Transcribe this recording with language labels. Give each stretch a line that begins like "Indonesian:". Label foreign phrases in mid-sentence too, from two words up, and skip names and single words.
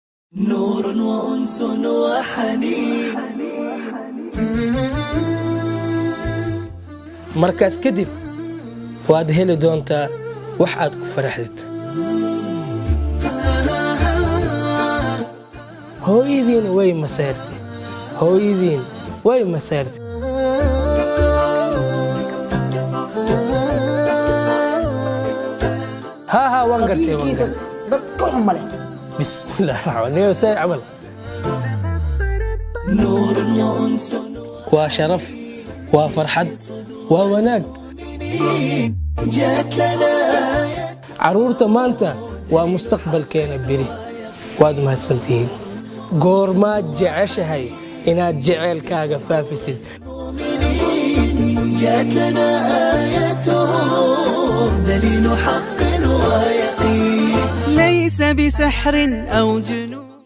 Arabic: نور وأنس وحنين.
Somali: markaas kadib waad heli doontaa wax aad ku faraxdid. hooyadiin way masayrtay, hooyadiin way masayrtay. ها waan gartay waan gartay. dadka xumale. bismillaah raxmaan say camal.
Arabic: نور وأنس
Somali: waa sharaf, waa farxad, waa wanaag.
Arabic: جات لنا
Somali: carruurta maanta waa mustaqbalkeena beri. waad mahadsantihiin. goormaad jeceshahay inaad jeceelkaaga faafisid.
Arabic: جات لنا آياته دليل حق ويقين. ليس بسحر أو جنون.